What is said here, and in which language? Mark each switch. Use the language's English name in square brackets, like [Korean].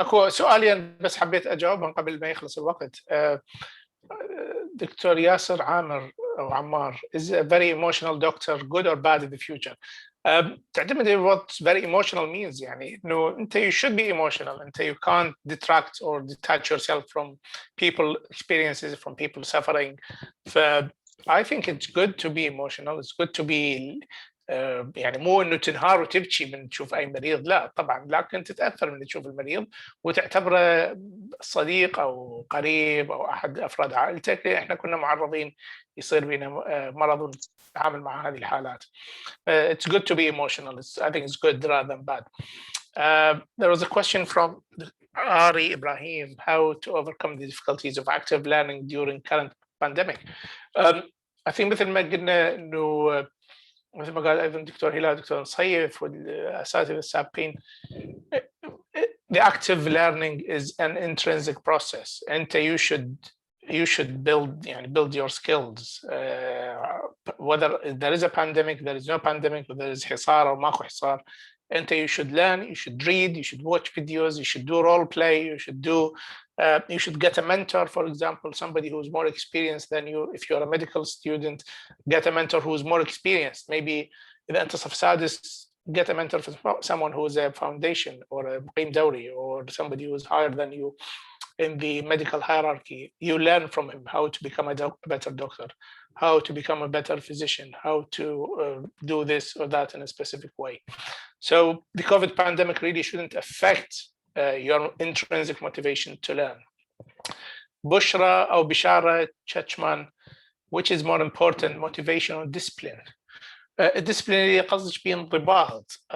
[Arabic] اكو سؤالين بس حبيت اجاوبهم قبل ما يخلص الوقت. [English] Doctor ياسر عامر او عمار is a very emotional doctor good or bad in the future. تعتمد what very emotional means. [Arabic] يعني انه انت [English] you should be emotional. انت you can't detract or detach yourself from people experiences, from people suffering. I think it's good to be emotional. It's good to be [Arabic] يعني مو انه تنهار وتبكي من تشوف اي مريض، لا طبعا، لكن تتاثر من تشوف المريض وتعتبره صديق او قريب او احد افراد عائلتك. احنا كنا معرضين يصير بينا مرض ونتعامل مع هذه الحالات. [English] It's good to be emotional. I think it's good rather than bad. There was a question from Ari Ibrahim, how to overcome the difficulties of active learning during current pandemic. I think [Arabic] مثل ما قلنا انه مثل ما قال ايضا دكتور هلال دكتور نصيف والاساتذه السابقين، [English] the active learning is an intrinsic process. انت you should build your skills, whether there is a pandemic, there is no pandemic, whether there is [Arabic] حصار او ماكو حصار. [English] انت you should learn, you should read, you should watch videos, you should do role play, you should get a mentor, for example, somebody who's more experienced than you. If you're a medical student, get a mentor who's more experienced. Maybe [Arabic] إذا أنت صف سادس, [English] get a mentor from someone who's a foundation or a [Arabic] مقيم دوري, [English] or somebody who's higher than you in the medical hierarchy. You learn from him how to become a better doctor, how to become a better physician, how to do this or that in a specific way. So the COVID pandemic really shouldn't affect your intrinsic motivation to learn. Bushra or Bishara Chachman, which is more important, motivation or discipline? [Arabic] Discipline اللي قصدك بانضباط.